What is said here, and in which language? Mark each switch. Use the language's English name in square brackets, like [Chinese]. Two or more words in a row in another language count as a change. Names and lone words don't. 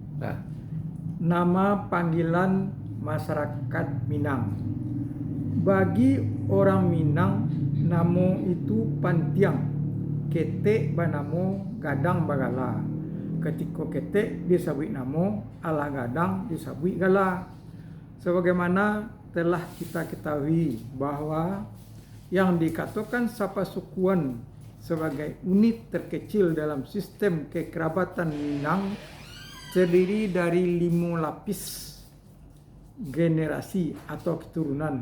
[Indonesian] Nah, nama panggilan masyarakat Minang. [Minangkabau] Bagi orang Minang, namo itu pantiang. Kete banamo gadang bagala. Ketika kete disebut namo, ala gadang disebut gala. [Indonesian] Sebagaimana telah kita ketahui bahwa yang dikatakan sapasukuan sebagai unit terkecil dalam sistem kekerabatan Minang terdiri dari 5 lapis generasi atau keturunan.